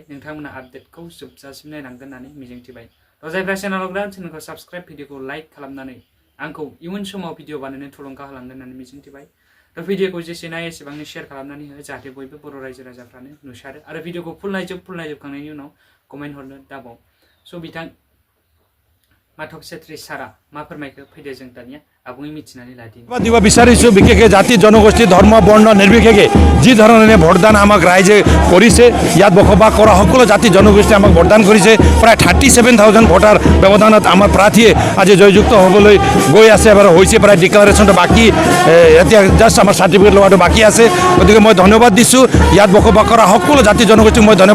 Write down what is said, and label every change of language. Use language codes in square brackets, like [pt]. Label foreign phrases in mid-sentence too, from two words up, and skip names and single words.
[brx] नोंथांमोना आपडेटखौ जोबजासिम नायनांगोन होननानै मिजिंथिबाय थ' जायफ्रा चेनेलाव गोदान चेनेलखौ साबस्क्राइब भिडिअखौ लाइक खालामनानै आंखौ इयुन समाव भिडिअ बानायनो थुलुंगा होलांगोन होननानै मिजिंथिबाय थ' भिडिअखौ जेसेनो हायो एसेबांनो शेयार खालामनानै हो जाहाथे बयबो बर' रायजो राजाफ्रानो नुसारो आरो भिडिअखौ फुल नायजोबखांनायनि उनाव कमेन्ट हरनो दाबाव स' बिथां माथब सेत्री सारा मा फोरमायखो फैदो जों दानिया आबुङै मिथिनानै लादिनि [as] দিব বিচাৰিছো বিশেষকৈ জাতি জনগোষ্ঠী ধৰ্ম বৰ্ণ নিৰ্বিশেষে যি ধৰণে ভোটদান আমাক ৰাইজে কৰিছে ইয়াত বসবাস কৰা সকলো জাতি জনগোষ্ঠী আমাক ভোটদান কৰিছে প্ৰায় 37,000 ভোটাৰ ব্যৱধানত আমাৰ প্ৰাৰ্থীয়ে আজি জয়যুক্ত হ'বলৈ গৈ আছে এবাৰ হৈছে প্ৰায় ডিক্লাৰেশ্যনটো বাকী এতিয়া জাষ্ট আমাৰ চাৰ্টিফিকেট লোৱাটো বাকী আছে গতিকে মই ধন্যবাদ দিছোঁ ইয়াত বসবাস কৰা সকলো জাতি জনগোষ্ঠীক মই ধন্যবাদ